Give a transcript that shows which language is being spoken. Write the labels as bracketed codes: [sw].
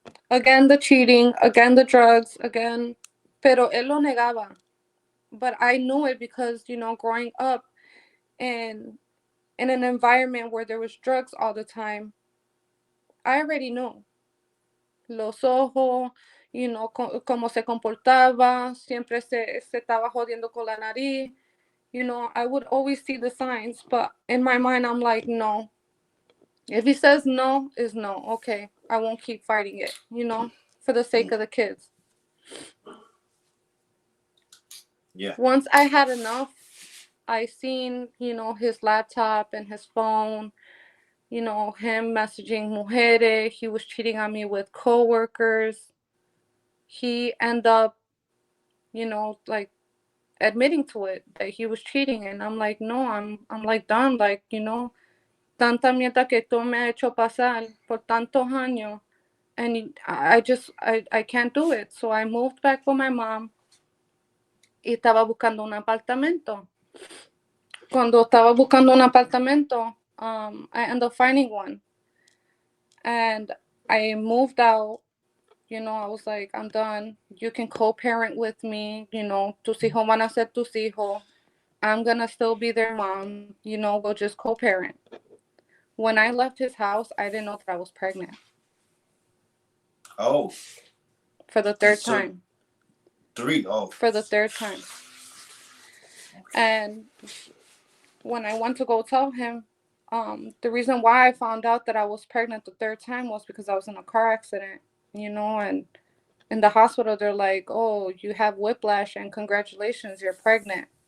[en] Again, the cheating, again, the drugs, again, [es] pero él lo negaba. [en] But I knew it because, growing up in an environment where there was drugs all the time, I already knew. [es] Los ojos, cómo se comportaba, siempre se estaba jodiendo con la nariz. [en] I would always see the signs, but in my mind, I'm like, no. If he says no, is no. Okay, I won't keep fighting it, for the sake of the kids. Yeah. Once I had enough, I seen, his laptop and his phone, him messaging mujeres. He was cheating on me with coworkers. He ended up, like admitting to it that he was cheating, and I'm like, no, I'm like done, like, [es] tanta mierda que tú me has hecho pasar por tantos años, [en] and I can't do it. So I moved back with my mom [es] y estaba buscando un apartamento. Cuando estaba buscando un apartamento, [en] I ended up finding one, and I moved out. I was like, I'm done. You can co-parent with me. [es] Tus hijos van a ser tus hijos. [en] I'm gonna still be their mom. We'll just co-parent. When I left his house, I didn't know that I was pregnant. Oh. For the third time. Oh. For the third time. And when I went to go tell him, the reason why I found out that I was pregnant the third time was because I was in a car accident, and in the hospital, they're like, oh, you have whiplash and congratulations, you're pregnant.